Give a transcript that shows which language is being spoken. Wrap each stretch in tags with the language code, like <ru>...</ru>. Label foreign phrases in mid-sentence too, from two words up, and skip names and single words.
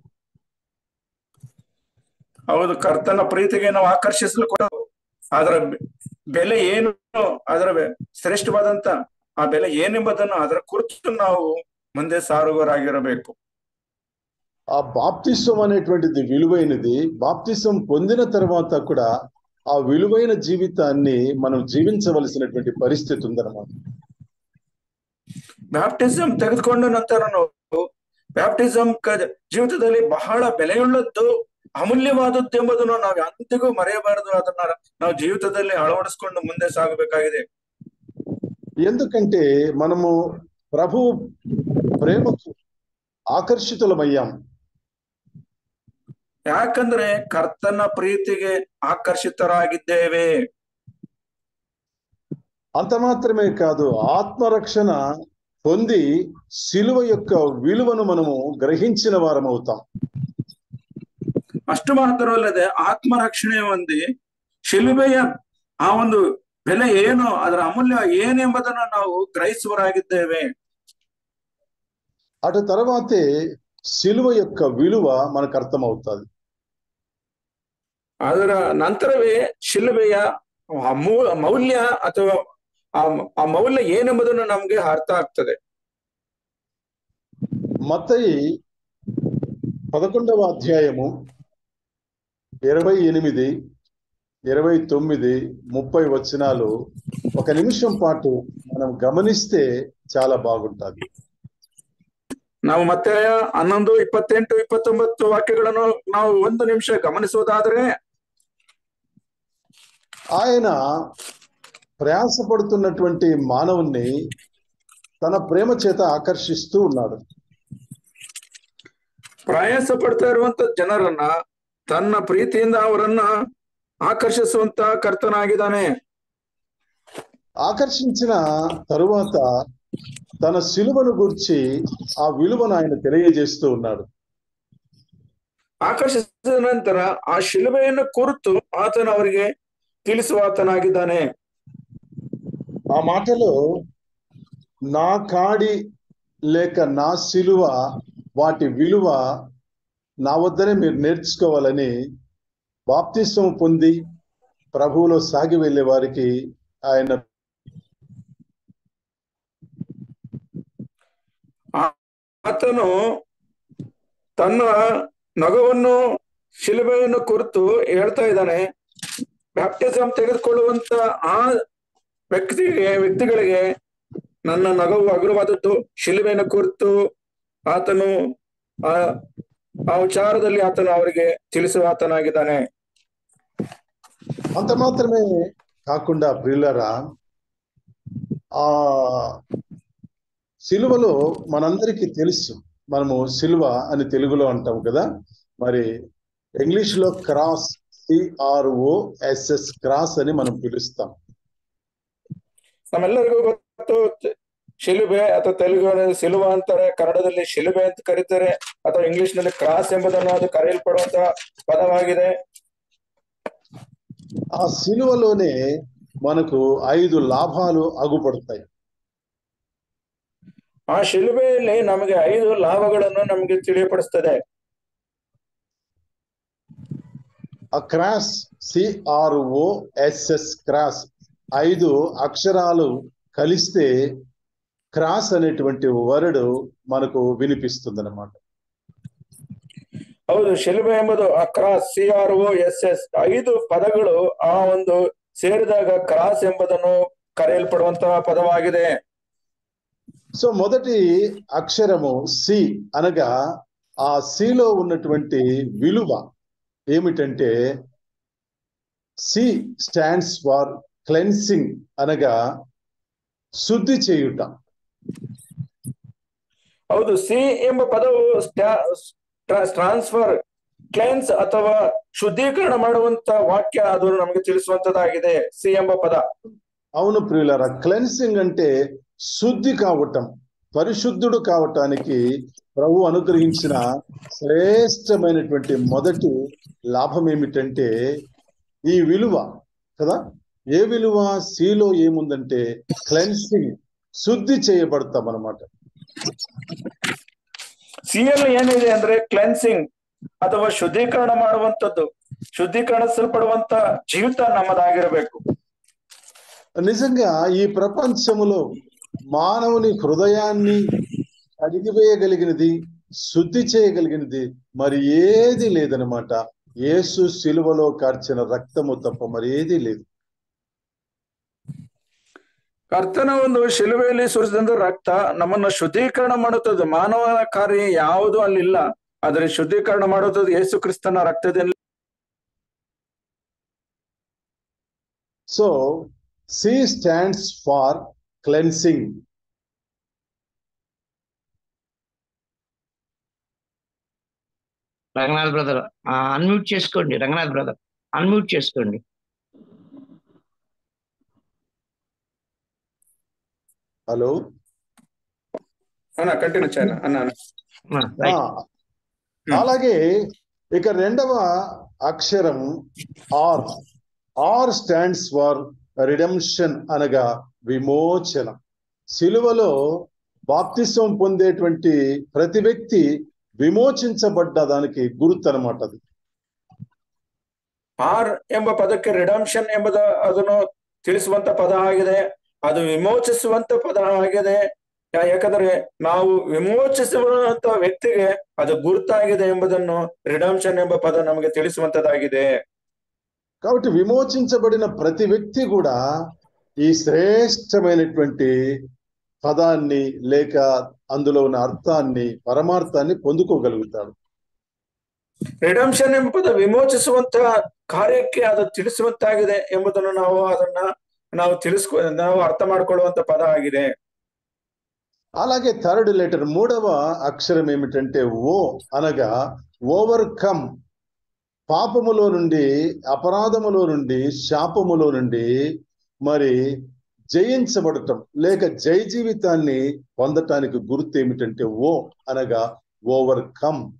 <kn>ಹೌದು, ಕರ್ತನ ಪ್ರೀತಿಗೆ ನಾವು ಆಕರ್ಷಿಸಲು ಅದರ ಬೆಲೆ ಏನು, ಅದರ ಶ್ರೇಷ್ಠವಾದಂತ ಆ ಬೆಲೆ ಏನೆಂಬುದನ್ನು ಅದರ ಕುರಿತು ನಾವು ಮುಂದೆ ಸಾರುವರಾಗಿರಬೇಕು.</kn> <te>ఆ బాప్తిసం అనేటువంటిది విలువైనది. బాప్తిసం పొందిన తర్వాత కూడా ఆ విలువైన జీవితాన్ని మనం జీవించవలసినటువంటి పరిస్థితి ఉందన్నమాట.</te> <kn>ಬ್ಯಾಪ್ಟಿಸಮ್ ತೆಗೆದುಕೊಂಡ ನಂತರ ನಾವು ಬ್ಯಾಪ್ಟಿಸಮ್ ಜೀವಿತದಲ್ಲಿ ಬಹಳ ಬೆಲೆಯುಳ್ಳದ್ದು, ಅಮೂಲ್ಯವಾದದ್ದು ಎಂಬುದನ್ನು ನಾವು ಎಂದಿಗೂ ಮರೆಯಬಾರದು. ಅದನ್ನ ನಾವು ಜೀವಿತದಲ್ಲಿ ಅಳವಡಿಸಿಕೊಂಡು ಮುಂದೆ ಸಾಗಬೇಕಾಗಿದೆ.</kn> <te>ఎందుకంటే మనము ప్రభు ప్రేమకు ఆకర్షితులమయ్యాం.</te> <kn>ಯಾಕಂದ್ರೆ ಕರ್ತನ ಪ್ರೀತಿಗೆ ಆಕರ್ಷಿತರಾಗಿದ್ದೇವೆ.</kn> <te>అంత మాత్రమే కాదు, ఆత్మరక్షణ పొంది సిలువ యొక్క విలువను మనము గ్రహించిన వారం అవుతాం.</te> <kn>ಅಷ್ಟು ಮಾತ್ರವಲ್ಲದೆ ಆತ್ಮರಕ್ಷಣೆ ಹೊಂದಿ ಶಿಲುಬೆಯ ಆ ಒಂದು ಬೆಲೆ ಏನು, ಅದರ ಅಮೂಲ್ಯ ಏನೆಂಬುದನ್ನು ನಾವು ಗ್ರಹಿಸುವರಾಗಿದ್ದೇವೆ.</kn> <te>అటు తర్వాతే సిలువ యొక్క విలువ మనకు అర్థమవుతుంది.</te> <kn>ಅದರ ನಂತರವೇ ಶಿಲುಬೆಯ ಮೌಲ್ಯ ಅಥವಾ ಆ ಮೌಲ್ಯ ಏನೆಂಬುದನ್ನು ನಮ್ಗೆ ಅರ್ಥ ಆಗ್ತದೆ.</kn> <te>మత్తయి 11వ అధ్యాయము 28, 29, 30 వచనాలు ఒక నిమిషం పాటు మనం గమనిస్తే చాలా బాగుంటుంది.</te> <kn>ನಾವು ಮತ್ತೆ 11, 28, 29 ವಾಕ್ಯಗಳನ್ನು ನಾವು ಒಂದು ನಿಮಿಷ ಗಮನಿಸುವುದಾದ್ರೆ,</kn> <te>ఆయన ప్రయాసపడుతున్నటువంటి మానవుణ్ణి తన ప్రేమ చేత ఆకర్షిస్తూ ఉన్నాడు.</te> <kn>ಪ್ರಯಾಸ ಪಡ್ತಾ ಇರುವಂತ ಜನರನ್ನ ತನ್ನ ಪ್ರೀತಿಯಿಂದ ಅವರನ್ನ ಆಕರ್ಷಿಸುವಂತ ಕರ್ತನಾಗಿದ್ದಾನೆ.</kn> <te>ఆకర్షించిన తరువాత తన సిలువను గురించి ఆ విలువను ఆయన తెలియజేస్తూ ఉన్నాడు.</te> <kn>ಆಕರ್ಷಿಸಿದ ನಂತರ ಆ ಶಿಲುಬೆಯನ್ನು ಕುರಿತು ಆತನ ಅವರಿಗೆ ತಿಳಿಸುವಾತನಾಗಿದ್ದಾನೆ.</kn> <te>ఆ మాటలో నా కాడి లేక నా సిలువ వాటి విలువ నా వద్దనే మీరు నేర్చుకోవాలని బాప్తిసం పొంది ప్రభువులో సాగి వెళ్ళే వారికి ఆయన</te> <kn>ಆತನು ತನ್ನ ನಗವನ್ನು ಶಿಲುಬೆಯನ್ನು ಕುರಿತು ಹೇಳ್ತಾ ಇದ್ದಾನೆ. ಬ್ಯಾಪ್ಟಿಸಮ್ ತೆಗೆದುಕೊಳ್ಳುವಂತ ಆ ವ್ಯಕ್ತಿಗಳಿಗೆ ನನ್ನ ನಗವು ಹಗುರವಾದದ್ದು, ಶಿಲುಬೆಯನ್ನು ಕುರಿತು ಆತನು ಆ ವಿಚಾರದಲ್ಲಿ ಆತನು ಅವರಿಗೆ ತಿಳಿಸುವ ಆತನಾಗಿದ್ದಾನೆ.</kn> <te>అంత మాత్రమే కాకుండా ప్రియులారా, ఆ సిలువలో మనందరికీ తెలుసు, మనము సిలువ అని తెలుగులో అంటాం కదా, మరి ఇంగ్లీష్ లో క్రాస్, CROSS, క్రాస్ అని మనం పిలుస్తాం.</te> <kn>ನಮ್ಮೆಲ್ಲರಿಗೂ ಗೊತ್ತು ಶಿಲುಬೆ ಅಥವಾ ತೆಲುಗು ಸಿಲುವ ಅಂತಾರೆ, ಕನ್ನಡದಲ್ಲಿ ಶಿಲುಬೆ ಅಂತ ಕರೀತಾರೆ, ಅಥವಾ ಇಂಗ್ಲಿಷ್ ನಲ್ಲಿ ಕ್ರಾಸ್ ಎಂಬುದನ್ನು ಅದು ಕರೆಯಲ್ಪಡುವಂತಹ ಪದವಾಗಿದೆ.</kn> <te>ఆ సిలువలోనే మనకు 5 లాభాలు అగుపడతాయి.</te> <kn>ಆ ಶಿಲುಬೆಯಲ್ಲಿ ನಮಗೆ 5 ಲಾಭಗಳನ್ನು ನಮಗೆ ತಿಳಿಯಪಡಿಸ್ತದೆ.</kn> <te>ఆ క్రాస్, CROSS, క్రాస్ 5 అక్షరాలు కలిస్తే క్రాస్ అనేటువంటి వర్డ్ మనకు వినిపిస్తుంది అన్నమాట.</te> <kn>ಹೌದು, ಶಿಲುಬೆ ಎಂಬುದು ಆ ಕ್ರಾಸ್, CROSS 5 ಪದಗಳು ಆ ಒಂದು ಸೇರಿದಾಗ ಕ್ರಾಸ್ ಎಂಬುದನ್ನು ಕರೆಯಲ್ಪಡುವಂತಹ ಪದವಾಗಿದೆ.</kn> <te>సో మొదటి అక్షరము సి అనగా ఆ సిలో ఉన్నటువంటి విలువ ఏమిటంటే,</te> <en>C stands for cleansing,</en> <te>అనగా శుద్ధి చేయుట.</te> <kn>ಹೌದು, ಸಿ ಎಂಬ ಪದವು ಟ್ರಾನ್ಸ್ಫರ್, ಕ್ಲೆನ್ಸ್ ಅಥವಾ ಶುದ್ಧೀಕರಣ ಮಾಡುವಂತ ವಾಕ್ಯ ಅದು ನಮಗೆ ತಿಳಿಸುವಂತದ್ದಾಗಿದೆ ಸಿ ಎಂಬ ಪದ.</kn> <te>అవును ప్రియులారా, క్లెన్సింగ్ అంటే శుద్ధి కావటం, పరిశుద్ధుడు కావటానికి ప్రభు అనుగ్రహించిన శ్రేష్టమైనటువంటి మొదటి లాభం ఏమిటంటే ఈ విలువ కదా. ఏ విలువ? సిలో ఏముందంటే క్లెన్సింగ్, శుద్ధి చేయబడతాం అన్నమాట.</te> <kn>ಸಿಯಲ್ಲಿ ಏನಿದೆ ಅಂದ್ರೆ ಕ್ಲೆನ್ಸಿಂಗ್ ಅಥವಾ ಶುದ್ಧೀಕರಣ ಮಾಡುವಂತದ್ದು, ಶುದ್ಧೀಕರಿಸಲ್ಪಡುವಂತ ಜೀವಿತ ನಮ್ಮದಾಗಿರಬೇಕು.</kn> <te>నిజంగా ఈ ప్రపంచములో మానవుని హృదయాన్ని అడిగివేయగలిగినది, శుద్ధి చేయగలిగినది మరి ఏది లేదనమాట. యేసు శిలువలో కార్చిన రక్తము తప్ప మరి ఏది లేదు.</te> <kn>ಕರ್ತನ ಒಂದು ಶಿಲುಬೆಯಲ್ಲಿ ಸುರಿಸಿದಂತ ರಕ್ತ ನಮ್ಮನ್ನ ಶುದ್ಧೀಕರಣ ಮಾಡುತ್ತದೆ. ಮಾನವನ ಕಾರ್ಯ ಯಾವುದು ಅಲ್ಲಿಲ್ಲ, ಆದರೆ ಶುದ್ಧೀಕರಣ ಮಾಡುತ್ತದೆ ಯೇಸು ಕ್ರಿಸ್ತನ ರಕ್ತದಲ್ಲಿ.</kn> <en>So C stands for cleansing.</en> <te>రంగనాథ్ బ్రదర్ అన్మ్యూట్ చేసుకోండి. రంగనాథ్ బ్రదర్ అన్మ్యూట్ చేసుకోండి. హలో అన్న కంటిన్యూ చేయనా అన్న. అలాగే ఇక రెండవ అక్షరం ఆర్.</te> <en>R stands for redemption,</en> <te>అనగా విమోచన. సిలువలో బాప్తిసం పొందేటువంటి ప్రతి వ్యక్తి విమోచించబడ్డ దానికి ಗುರುತು అనమాట. అది</te> <kn>ಆರ್ ಎಂಬ ಪದಕ್ಕೆ ರಿಡಂಪ್ಷನ್ ಎಂಬುದ ಅದನ್ನು ತಿಳಿಸುವಂತ ಪದ ಆಗಿದೆ. ಅದು ವಿಮೋಚಿಸುವಂತ ಪದ ಆಗಿದೆ. ಯಾಕಂದ್ರೆ ನಾವು ವಿಮೋಚಿಸುವಂತ ವ್ಯಕ್ತಿಗೆ ಅದು ಗುರುತಾಗಿದೆ ಎಂಬುದನ್ನು ರಿಡಂಪ್ಷನ್ ಎಂಬ ಪದ ನಮಗೆ ತಿಳಿಸುವಂತದ್ದಾಗಿದೆ.</kn> <te>కాబట్టి విమోచించబడిన ప్రతి వ్యక్తి కూడా ఈ శ్రేష్టమైనటువంటి పదాన్ని లేక అందులో ఉన్న అర్థాన్ని, పరమార్థాన్ని పొందుకోగలుగుతాడు.</te> <kn>ರಿಡಂಪ್ಷನ್ ಎಂಬ ಪದ ವಿಮೋಚಿಸುವಂತ ಕಾರ್ಯಕ್ಕೆ ಅದು ತಿಳಿಸುವಂತಾಗಿದೆ ಎಂಬುದನ್ನು ನಾವು ಅರ್ಥ ಮಾಡಿಕೊಳ್ಳುವಂತ ಪದ ಆಗಿದೆ.</kn> <te>అలాగే</te> <en>third letter,</en> <te>మూడవ అక్షరం ఏమిటంటే ఓ, అనగా ఓవర్కమ్. పాపములో నుండి, అపరాధములో నుండి, శాపములో నుండి మరి జయించబడటం లేక జయ జీవితాన్ని పొందటానికి గుర్తు ఏమిటంటే ఓ, అనగా ఓవర్కమ్.</te>